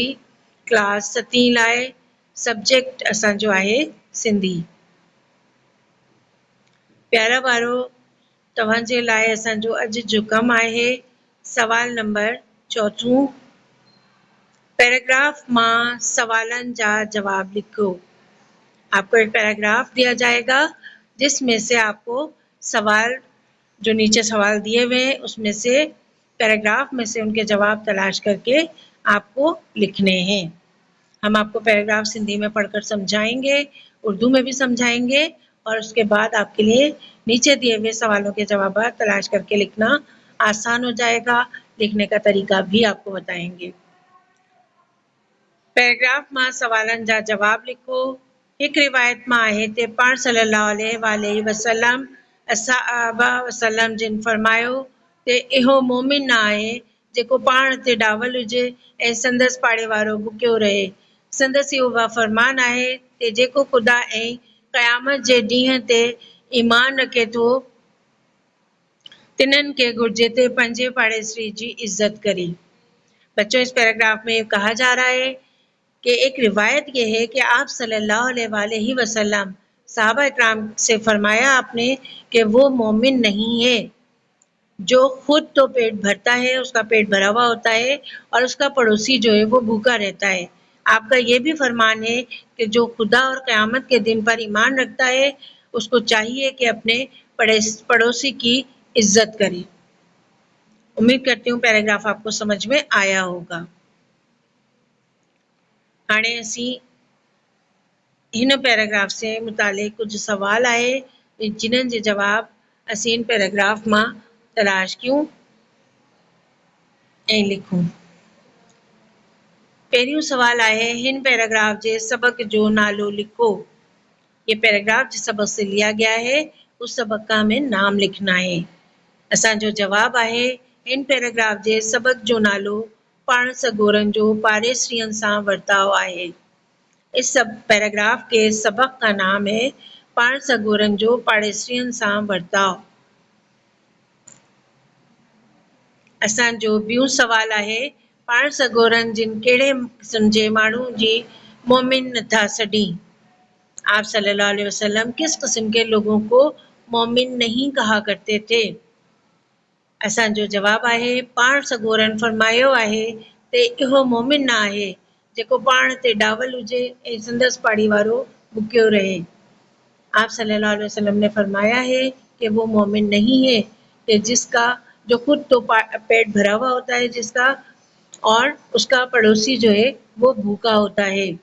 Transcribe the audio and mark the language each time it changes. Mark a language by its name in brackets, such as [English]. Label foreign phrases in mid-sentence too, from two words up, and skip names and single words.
[Sindhi] क्लास 7 लाइ सब्जेक्ट असांजो आहे सिंधी। प्यारा वारो तव्हांजे लाइ असांजो अॼु जो कमु आहे सवाल नंबर 4। पैराग्राफ मां सवालन जा जवाब लिखो। [Urdu] آپ کو ایک پیراگراف دیا جائے گا جس میں سے آپ کو سوال جو نیچے سوال دیے ہوئے ہیں اس میں سے پیراگراف میں سے ان کے جواب تلاش کر کے آپ کو لکھنے ہیں. ہم آپ کو پیراگراف سندھی میں پڑھ کر سمجھائیں گے، اردو میں بھی سمجھائیں گے اور اس کے بعد آپ کے لیے نیچے دیے ہوئے سوالوں کے جواب تلاش کر کے لکھنا آسان ہو جائے گا. لکھنے کا طریقہ بھی آپ کو بتائیں گے۔ پیراگراف میں [Sindhi] सवालन जा जवाब लिखो। एक रिवायत में आहे ते पाण [Arabic] صلى الله عليه وسلم [Sindhi] असहाबा वसल्लम जिन फरमायो ते इहो मोमिन न आहे जेको पाण ते डावल हुजे ऐं संदसि पाड़े वारो बुकियो रहे। संदसि इहो फरमान आहे ते जेको ख़ुदा ऐं क़यामत जे ॾींहं ते ईमान रखे थो तिन्हनि खे घुर्जे ते पंहिंजे पाड़ेसरी जी इज्जत करे। [Urdu] بچوں، اس پیراگراف میں کہا جا رہا ہے کہ ایک روایت یہ ہے کہ آپ [Arabic] صلى الله عليه وسلم [Urdu] صحابہ اکرام سے فرمایا آپ نے کہ وہ مومن نہیں ہے جو خود تو پیٹ بھرتا ہے، اس کا پیٹ بھرا ہوا ہوتا ہے اور اس کا پڑوسی جو ہے وہ بھوکا رہتا ہے. آپ کا یہ بھی فرمان ہے کہ جو خدا اور قیامت کے دن پر ایمان رکھتا ہے اس کو چاہیے کہ اپنے پڑوسی کی عزت کرے. امید کرتی ہوں پیراگراف آپ کو سمجھ میں آیا ہوگا. [Sindhi] हाणे असीं हिन पैराग्राफ से मुतालिक कुछ सवाल आहे जिन्हनि जे जवाब असीं इन पैराग्राफ मां तलाश कयूं ऐं लिखूं। पहिरियों सवाल आहे हिन पैराग्राफ जे सबक जो नालो लिखो। [Urdu] یہ پیراگراف جس سبق سے لیا گیا ہے اس سبق کا ہمیں نام لکھنا ہے. [Sindhi] असांजो जवाब आहे इन पैराग्राफ जे सबक जो नालो पाण सगोरन जो पाड़ेसरियन सां वर्ताव आहे। [Urdu] اس سب پیراگراف کے سبق کا نام ہے پاڻ سڳورن جو پاڙيسرين سان ورتاءُ. [Sindhi] असांजो ॿियों सवाल आहे पाण सगोरन जिन कहिड़े क़िस्म जे माण्हू जी मोमिन नथा सॾी। [Urdu] آپ [Arabic] صلى الله عليه وسلم [Urdu] کس قسم کے لوگوں کو مومن نہیں کہا کرتے تھے. [Sindhi] असांजो जवाब आहे पाण सगोरन फरमायो आहे ते इहो मोमिन न आहे जेको पाण ते डावल हुजे ऐं संदसि पाड़ी वारो बुकियो रहे। [Urdu] آپ [Arabic] صلى الله عليه وسلم [Urdu] نے فرمایا ہے کہ وہ مومن نہیں ہے کہ جس کا جو خود تو پیٹ بھرا ہوا ہوتا ہے جس کا اور اس کا پڑوسی جو ہے وہ بھوکا ہوتا ہے.